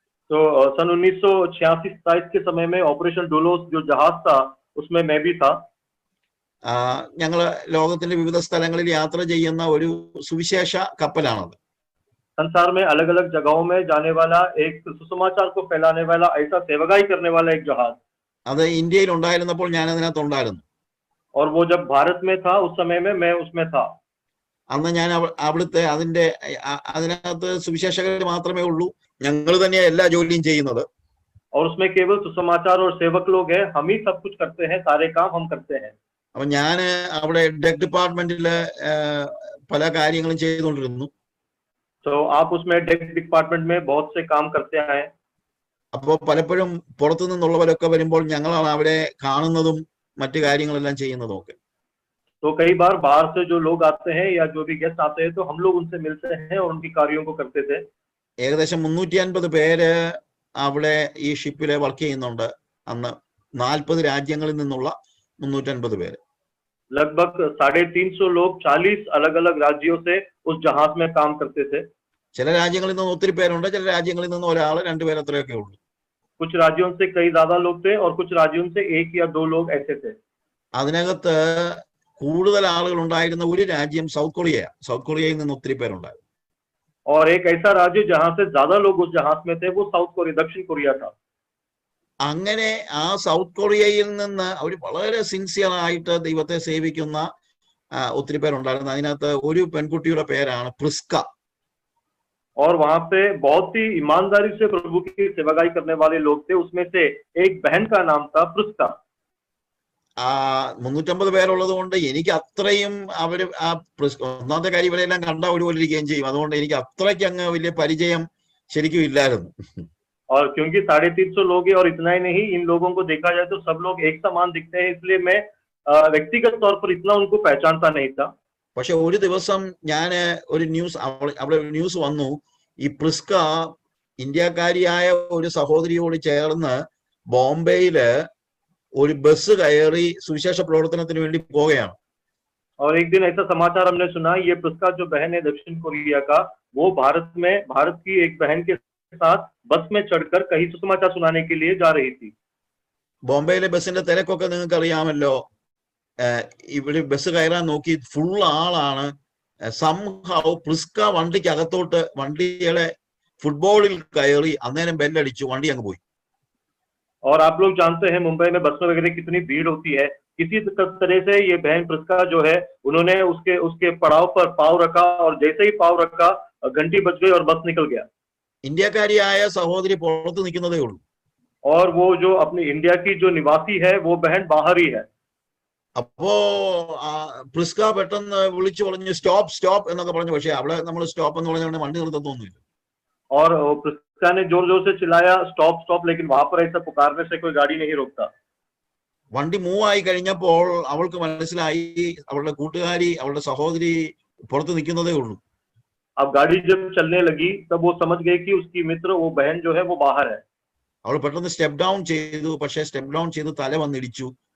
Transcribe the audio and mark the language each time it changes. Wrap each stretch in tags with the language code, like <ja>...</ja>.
<hi>तो सन 1986-87 के समय में ऑपरेशन डोलोस जो जहाज था उसमें मैं भी था.</hi> <ml>ഞങ്ങള് ലോകത്തിന്റെ വിവിധ സ്ഥലങ്ങളിൽ യാത്ര ചെയ്യുന്ന ഒരു സുവിശേഷ കപ്പലാണത്.</ml> <hi>संसार में अलग अलग जगहों में जाने वाला एक सुसमाचार को फैलाने वाला ऐसा सेवकाई करने वाला एक जहाज.</hi> <ml>അത് ഇന്ത്യയിൽ ഉണ്ടായിരുന്നപ്പോൾ ഞാൻ അതിനകത്ത് ഉണ്ടായിരുന്നു.</ml> <hi>और वो जब भारत में था उस समय में मैं उसमें था.</hi> <ml>അന്ന് ഞാൻ അവിടുത്തെ അതിനകത്ത് സുവിശേഷകർ മാത്രമേ ഉള്ളൂ. ഞങ്ങൾ തന്നെയാ എല്ലാ ജോലിയും ചെയ്യുന്നത്.</ml> <hi>और उसमें केवल सुसमाचार और सेवक लोग हैं. हम ही सब कुछ करते हैं, सारे काम हम करते हैं.</hi> <ml>അപ്പൊ ഞാൻ അവിടെ ഡെക് ഡിപ്പാർട്ട്മെന്റില് പല കാര്യങ്ങളും ചെയ്തുകൊണ്ടിരുന്നു.</ml> <hi>तो आप उसमें डेक डिपार्टमेंट में बहुत से काम करते हैं.</hi> <ml>അപ്പോൾ പലപ്പോഴും പുറത്തു നിന്നുള്ളവരൊക്കെ വരുമ്പോൾ ഞങ്ങളാണ് അവരെ കാണുന്നതും മറ്റു കാര്യങ്ങളെല്ലാം ചെയ്യുന്നതും ഒക്കെ.</ml> <hi>तो कई बार बाहर से जो लोग आते हैं या जो भी गेस्ट आते हैं तो हम लोग उनसे मिलते हैं और उनकी कार्यों को करते थे.</hi> <ml>ഏകദേശം 350 പേര് അവിടെ ഈ ഷിപ്പില് വർക്ക് ചെയ്യുന്നുണ്ട്. അന്ന് 40 രാജ്യങ്ങളിൽ നിന്നുള്ള 350 പേര്.</ml> <hi>लगभग 350 लोग 40 अलग अलग राज्यों से उस जहाज में काम करते थे.</hi> <ml>ചില രാജ്യങ്ങളിൽ നിന്ന് ഒത്തിരി പേരുണ്ട്, ചില രാജ്യങ്ങളിൽ നിന്ന് ഒരാൾ 2 പേര് അത്രയൊക്കെ ഉള്ളൂ.</ml> <hi>कुछ राज्यों से कई ज्यादा लोग थे और कुछ राज्यों से 1 या 2 लोग ऐसे थे.</hi> <ml>അതിനകത്ത് കൂടുതൽ ആളുകൾ ഉണ്ടായിരുന്ന ഒരു രാജ്യം സൗത്ത് കൊറിയ. സൗത്ത് കൊറിയയിൽ നിന്ന് ഒത്തിരി പേരുണ്ടായിരുന്നു.</ml> <hi>और एक ऐसा राज्य जहां से ज्यादा लोग उस जहाज में थे वो साउथ कोरिया, दक्षिण कोरिया था.</hi> <ml>അങ്ങനെ ആ സൗത്ത് കൊറിയയിൽ നിന്ന് അവർ വളരെ സിൻസിയർ ആയിട്ട് ദൈവത്തെ സേവിക്കുന്ന ഒത്തിരി പേരുണ്ടായിരുന്നു. അതിനകത്ത് ഒരു പെൺകുട്ടിയുടെ പേരാണ് പ്രിസ്ക.</ml> <hi>और वहां पे बहुत ही ईमानदारी से प्रभु की सेवागाई करने वाले लोग थे. उसमें से एक बहन का नाम था प्रिस्का.</hi> <ml>350 പേരുള്ളത് കൊണ്ട് എനിക്ക് അത്രയും അവര് ഒന്നാമത്തെ കാര്യം ഇവരെല്ലാം കണ്ട ഒരുപോലെ ഇരിക്കുകയും ചെയ്യും. അതുകൊണ്ട് എനിക്ക് അത്രയ്ക്ക് അങ്ങ് വലിയ പരിചയം ശരിക്കും ഇല്ലായിരുന്നു.</ml> <hi>और क्योंकि 350 लोग हैं और इतना ही नहीं, इन लोगों को देखा जाए तो सब लोग एक समान दिखते हैं, इसलिए मैं व्यक्तिगत तौर पर इतना उनको पहचानता नहीं था.</hi> <ml>പക്ഷെ ഒരു ദിവസം ഞാൻ ഒരു അവിടെ ന്യൂസ് വന്നു, ഈ പ്രിസ്ക ഇന്ത്യക്കാരിയായ ഒരു സഹോദരിയോട് ചേർന്ന് ബോംബെയില് ഒരു ബസ് കയറി സുവിശേഷ പ്രവർത്തനത്തിന് വേണ്ടി പോവുകയാണ്.</ml> <hi>और एक दिन ऐसा समाचार हमने सुना, ये प्रिस्का जो बहन है दक्षिण कोरिया का, वो भारत की एक बहन के साथ बस में चढ़कर कहीं सुसमाचार सुनाने के लिए जा रही थी.</hi> <ml>ബോംബെയിലെ ബസിന്റെ തിരക്കൊക്കെ നിങ്ങൾക്ക് അറിയാമല്ലോ. ഇവിടെ ബസ് കയറാൻ നോക്കി ഫുൾ ആളാണ്. സംഹൗ പ്രിസ്ക വണ്ടിക്കകത്തോട്ട് വണ്ടിയുടെ ഫുട്ബോളിൽ കയറി അന്നേരം ബെല്ലടിച്ചു, വണ്ടി അങ്ങ് പോയി.</ml> <hi>और आप लोग जानते हैं मुंबई में बस में वगैरह कितनी भीड़ होती है. किसी तरह से ये बहन प्रिस्का जो है, उन्होंने उसके पड़ाव पर पाव रखा और जैसे ही पाव रखा घंटी बज गई और बस निकल गया.</hi> <ml>ഇന്ത്യക്കാരിയായ സഹോദരി പുറത്ത് നിൽക്കുന്നതേ ഉള്ളൂ.</ml> <hi>और वो जो अपनी इंडिया की जो निवासी है वो बहन बाहर ही है.</hi> <ml>അപ്പോ പ്രിസ്ക പെട്ടെന്ന് വിളിച്ചു പറഞ്ഞു സ്റ്റോപ്പ് സ്റ്റോപ്പ് എന്നൊക്കെ പറഞ്ഞു. പക്ഷെ അവിടെ നമ്മൾ സ്റ്റോപ്പ് എന്ന് പറഞ്ഞുകൊണ്ട് വണ്ടി നിർത്തത്തൊന്നുമില്ല.</ml> <hi>और प्रिस्का ने जोर जोर से चिल्लाया स्टॉप स्टॉप, लेकिन वहां पर ऐसा पुकारने से कोई गाड़ी नहीं रोकता.</hi> <ml>വണ്ടി മൂവ് ആയി കഴിഞ്ഞപ്പോൾ അവൾക്ക് മനസ്സിലായി അവളുടെ കൂട്ടുകാരി, അവളുടെ സഹോദരി പുറത്ത് നിൽക്കുന്നതേ ഉള്ളൂ.</ml> <hi>अब गाड़ी जब चलने लगी तब वो समझ गई कि उसकी मित्र, वो बहन जो है वो बाहर है.</hi> <ml>അവൾ പെട്ടെന്ന് സ്റ്റെപ്പ് ഡൗൺ ചെയ്തു. പക്ഷെ സ്റ്റെപ്പ് ഡൗൺ ചെയ്ത് തല വന്നിടിച്ചു.</ml>